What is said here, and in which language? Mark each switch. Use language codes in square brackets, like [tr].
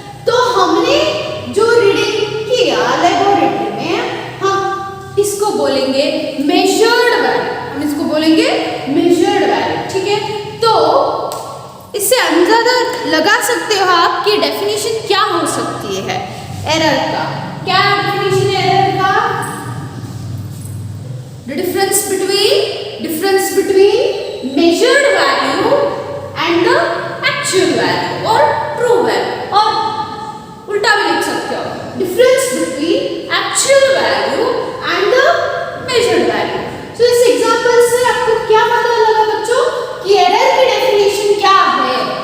[hi] तो हमने जो रीडिंग किया लेबोरेटरी में, हम इसको बोलेंगे मेजर्ड वैल्यू, हम इसको बोलेंगे मेजर्ड वैल्यू, ठीक है। तो इससे अंदाजा लगा सकते हो आप कि डेफिनेशन क्या हो सकती है एरर का। क्या डेफिनेशन है एरर का? [en] The difference between measured value and the actual value or true value, [hi] और उल्टा भी लिख सकते हो, [en] difference between actual value and the measured value। [hi] तो इस एग्जांपल से आपको क्या पता लगा बच्चों कि एरर की डेफिनेशन क्या है?